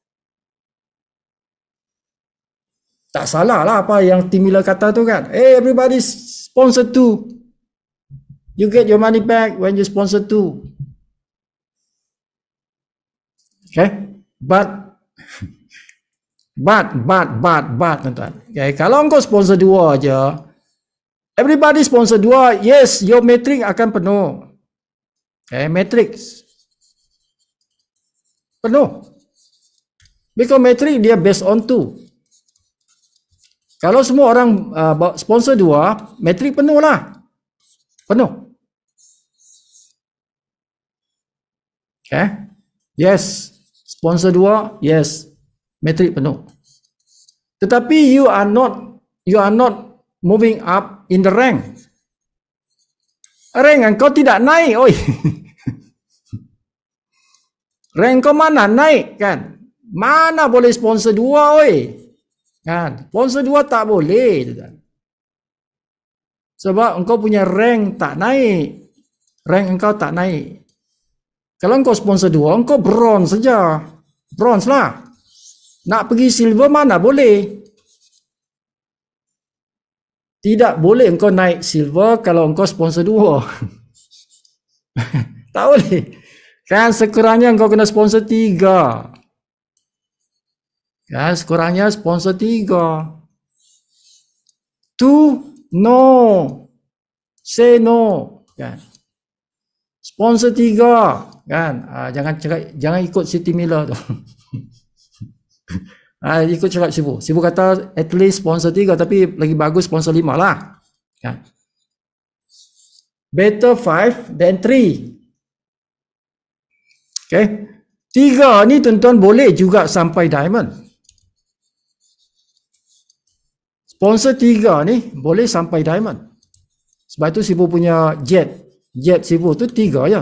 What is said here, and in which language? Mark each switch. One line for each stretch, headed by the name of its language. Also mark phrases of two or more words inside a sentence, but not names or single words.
Malay: Tak salah lah apa yang Tim Miller kata tu kan.
English: Hey, everybody sponsor 2. You get your money back when you sponsor 2. Okay?
Malay: But tuan-tuan. Okay, kalau engkau sponsor 2 aja,
English: everybody sponsor 2, yes, your matrix
Malay: akan penuh. Okay, matrix penuh.
English: Because matrix dia based on 2.
Malay: Kalau semua orang sponsor 2, matrix penuh lah. Penuh. Okay?
English: Yes. Sponsor 2, yes.
Malay: Matrix penuh.
English: Tetapi you are not moving up in the rank.
Malay: Rank engkau tidak naik, oi. Rank kau mana naik kan? Mana boleh sponsor 2, oi. Kan? Sponsor 2 tak boleh. Sebab engkau punya rank tak naik. Rank engkau tak naik. Kalau engkau sponsor 2, engkau bronze saja. Bronze lah. Nak pergi silver mana boleh. Tidak boleh engkau naik silver kalau engkau sponsor 2. Tak boleh. Kan sekurangnya engkau kena sponsor 3. Kan sekurangnya sponsor 3.
English: 2, no. Say no.
Malay: Kan. Sponsor 3. Kan, jangan ikut Siti Miller tu. Ikut cakap Sibu kata
English: at least
Malay: sponsor 3, tapi lagi bagus sponsor 5 lah kan?
English: Better 5 than 3.
Malay: Okay, 3 ni tuan-tuan boleh juga sampai diamond. Sponsor 3 ni boleh sampai diamond. Sebab itu Sibu punya jet Sibu tu 3 je.